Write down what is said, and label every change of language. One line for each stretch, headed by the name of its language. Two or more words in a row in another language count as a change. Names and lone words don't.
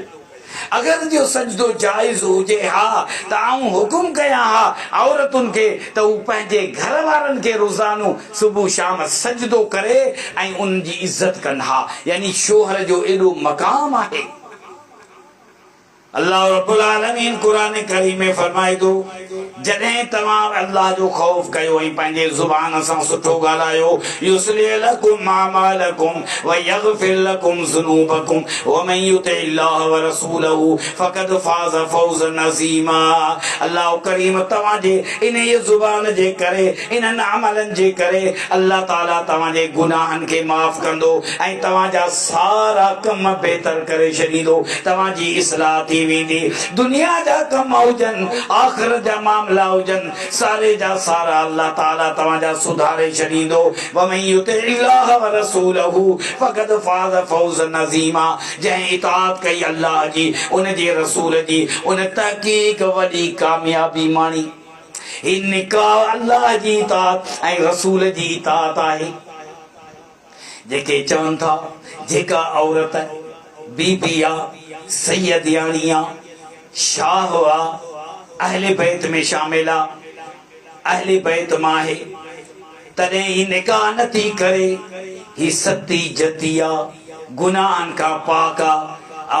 Sindhi: अगर जो सजदो जाइज़ हुजे हा त आऊं हुकुम कयां हा औरतुनि खे त हू पंहिंजे घर वारनि खे रोज़ानो सुबुह शाम सजदो करे ऐं उन जी इज़त कनि हा। यानी शोहर जो एॾो मक़ाम आहे। अल्लाह रब्बुल आलमीन कुरान करीम में फरमाए थो, जॾहिं तव्हां अल्लाह जो खौफ कयो ऐं पंहिंजे ज़ुबान सां सुठो ॻाल्हायो,
Arabic: يصلح لكم أعمالكم و يغفر لكم ذنوبكم و من يطع الله و رسوله فقد فاز فوزا عظيما.
Sindhi: अल्लाह करीम तव्हांजे इन ज़ुबान जे करे, इन्हनि अमलनि जे करे अल्लाह ताला तव्हांजे गुनाहनि खे माफ़ कंदो ऐं तव्हांजा सारा कम बहितर करे छॾींदो। तव्हांजी इस्लाह थी वेंदी। दुनिया जा कम हुजनि, आख़िरत जा मामला हुजनि, सारे जा सारा अल्लाह ताला तव्हांजा सुधारे छॾींदो।
Arabic: ومن يطع الله و رسوله فقد فاز فوزا عظيما.
Sindhi: जंहिं इताअत कई अल्लाह जी, उन जे रसूल जी, उन तहक़ीक़ वॾी कामयाबी माणी। ही निकाह अल्लाह जी इताअत ऐं रसूल जी इताअत आहे। जेके चवनि था जेका औरत बीबी आहे, सैयदियाणी आहे, शाह आहे, अहले बैत में शामिल आहे, अहले बैत मां आहे, तॾहिं ही निकाह नथी करे, ही सती जती आहे, गुनाहनि खां पाक आहे।